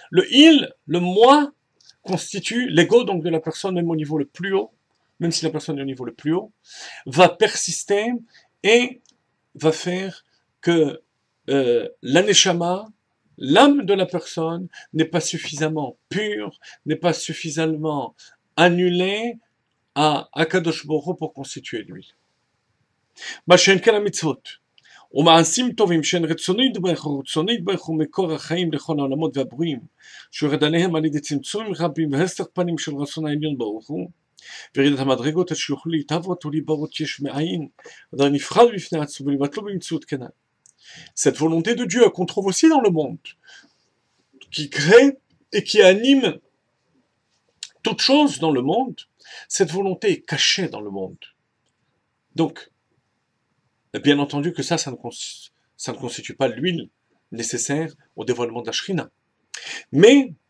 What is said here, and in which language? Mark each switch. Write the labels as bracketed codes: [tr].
[fr] Le il, le moi, constitue l'ego donc de la personne, même au niveau le plus haut, même si la personne est au niveau le plus haut, va persister et va faire que la neshama, l'âme de la personne, n'est pas suffisamment pure, n'est pas suffisamment annulée à Akadosh Baruch Hu pour constituer l'huile. [he] מה שאין כן המצוות, ומעשים טובים שהן רצונו יתברך הוא מקור החיים לכל העולמות והברואים, שיורד עליהם על ידי צמצומים רבים והסתר פנים של רצון העליון ברוך הוא, וירידת המדרגות עד שיוכלו להתהוות ולהיברות יש מאין, אדם נבחר בפני עצמו ולבטלו במציאות כנ"ל. [fr] Cette volonté de Dieu qu'on trouve aussi dans le monde, qui crée et qui anime toute chose dans le monde, cette volonté est cachée dans le monde. Donc, bien entendu que ça ne constitue pas l'huile nécessaire au dévoilement de la shrina. Mais